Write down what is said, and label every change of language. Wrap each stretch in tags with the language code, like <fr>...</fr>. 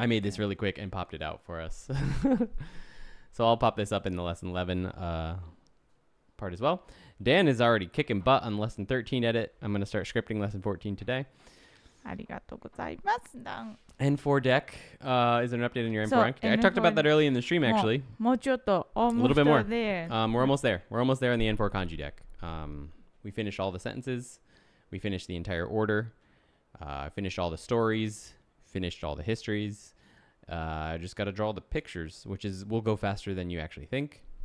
<en>I made this really quick and popped it out for us. So I'll pop this up in the lesson 11 part as well. Dan is already kicking butt on lesson 13 edit. I'm going to start scripting lesson 14 today.</en> <ja>ありがとうございますダン</ja> <en>N4 deck. Is there an update on your N4 So, rank? I talked about N4 that early in the stream, actually.</en> <ja>もうちょっと</ja> <en>A little bit more. there We're almost there. We're almost there on the N4 kanji deck. We finished all the sentences. We finished the entire order. Finished all the stories. Finished all the histories. I just got to draw the pictures, which will go faster than you actually think.</en>